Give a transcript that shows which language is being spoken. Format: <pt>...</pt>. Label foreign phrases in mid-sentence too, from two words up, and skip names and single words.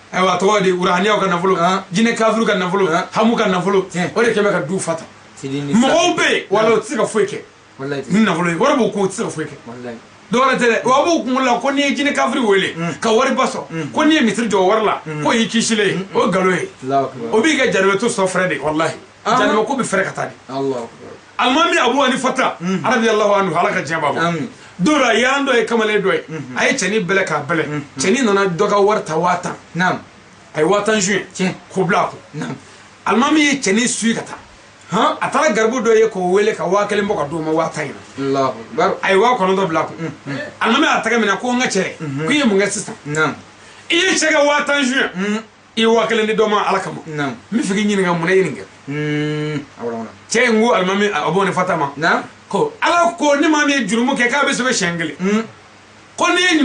<bm>a tɔgɔ de urahaniyaw ka nafolo jinɛ kafiriw ka nafolo hamu ka nafolo o de kɛ bɛ ka du fata mɔgɔw bɛ yen wala o tɛ se ka foyi kɛ ni nafolo ye wari b'o kun o tɛ se ka foyi kɛ dɔwɛrɛ tɛ dɛ wa b'u kunkolo la ko n'i ye jinɛ kafiri wele ka wari ba sɔrɔ ko n'i ye misiri jɔ o wari la ko y'i kisilen ye o ye nkalon ye o b'i ka janibɛ to sɔn fɛrɛ de walahi janibɛ ko bɛ fɛrɛ ka taa de alimami abu hanifata</bm> <ar>رضي الله عنه</ar> <bm>ala ka diɲɛ b'a bɔ don dɔ a y'an dɔ ye kamalen dɔ ye a ye cɛnin bɛlɛ k'a bɛlɛ cɛnin nana dɔ ka wari ta 5000 a ye 5000 suɲɛ k'o bila a kun alimami ye cɛnin suyi ka taa a taara garibu dɔ ye k'o wele ka 1000 bɔ ka d'o ma 1000 a ye 900 bila a kun alimami y'a tɛgɛ minɛ ko n ka cɛ ko i ye mun kɛ sisan i ye cɛ ka 5000 suɲɛ i ye 1000 di dɔ ma ala kama n bɛ fɛ k'i ɲininka mun na i ye nin kɛ cɛ in ko alimami abu hanifata ma ko ala ko ni maa min ye jurumu kɛ k'a bɛ sɛbɛn siɲɛ 1 ko ne ye</bm>